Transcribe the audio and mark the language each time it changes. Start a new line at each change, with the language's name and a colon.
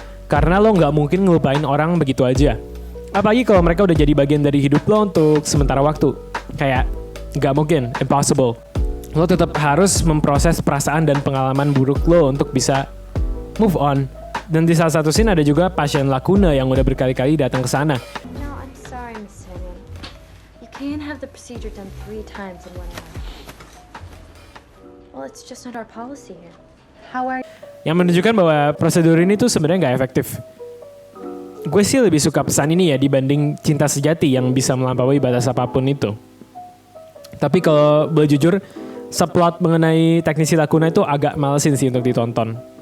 Indonesian: Karena lo nggak mungkin ngelupain orang begitu aja. Apalagi kalau mereka udah jadi bagian dari hidup lo untuk sementara waktu. Kayak nggak mungkin, impossible. Lo tetap harus memproses perasaan dan pengalaman buruk lo untuk bisa move on. Dan di salah satu scene ada juga pasien Lacuna yang udah berkali-kali datang ke sana.
English: No, I'm sorry, Miss Henry. You can't have the procedure done 3 times in 1 hour. Well, it's just not our policy here. How are
Indonesian: Yang menunjukkan bahwa prosedur ini tuh sebenarnya nggak efektif. Gue sih lebih suka pesan ini ya dibanding cinta sejati yang bisa melampaui batas apapun itu. Tapi kalau boleh jujur, subplot mengenai teknisi Lacuna itu agak malesin sih untuk ditonton.